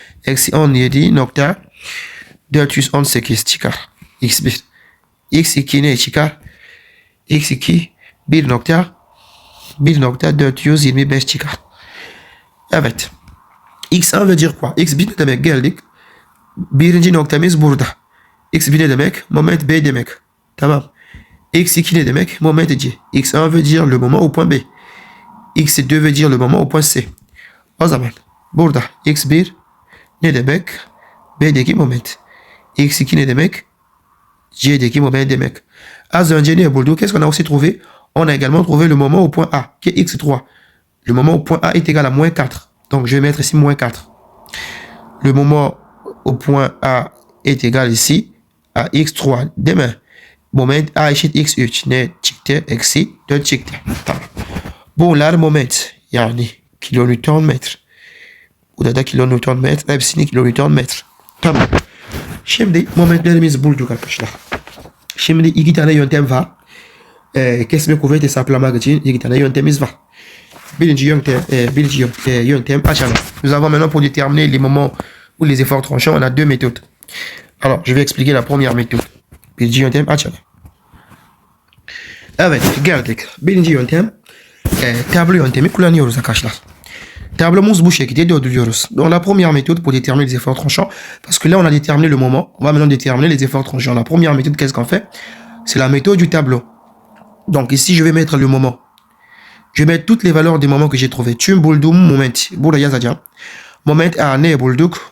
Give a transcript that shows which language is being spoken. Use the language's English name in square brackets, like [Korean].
[French] X on y dit nocta deltus on c'est qui stikar x bit x qui n'est chikar x qui bir nocta deltus il me best chikar. Evet. X1 veut dire quoi? [Turkish] X bit demek geldik. Birinci noktamız burada. X1 ne demek? Moment B demek. Tamam. X2 ne demek? Moment C. [French] X1 veut dire le moment au point B. X2 veut dire le moment au point C. [Turkish] O zaman burada X1 ne demek? B'deki moment. X2 ne demek? C'deki moment demek. Az önce ne bulduk? [French] Qu'est-ce qu'on a aussi trouvé? On a également trouvé le moment au point A, qui est X3. Le moment au point A est égal à moins 4. Donc, je vais mettre ici moins 4. Le moment au point A est égal ici à X3. [Turkish] Demain, moment A eşit X3. Ne çıktı? Eksi 4 çıktı. Tamam. Bunlar moment. Yani kilonewton metre. Burada da kilonewton metre. Hepsini kilonewton metre. Tamam. Şimdi momentlerimizi bulduk arkadaşlar. Şimdi iki tane yöntem var. Kesme kuvveti hesaplamak için iki tane yöntemimiz var. Birinci yöntem açalım. [French] Nous avons maintenant pour déterminer les moments ou les efforts tranchants, on a deux méthodes. Alors, je vais expliquer la première méthode. [Turkish] Birinci yöntem açalım. Evet, geldik. Birinci yöntem tablo yöntemi kullanıyoruz arkadaşlar. Tablomuz bu şekilde döndürüyoruz. [French] Donc la première méthode pour déterminer les efforts tranchants, parce que là on a déterminé le moment, on va maintenant déterminer les efforts tranchants. La première méthode, qu'est-ce qu'on fait? C'est la méthode du tableau. Donc ici je vais mettre le moment. Je vais mettre toutes les valeurs des moments que j'ai trouvés. [Turkish] Tüm bulduğum moment. Burada yazacağım. Moment A ne bulduk?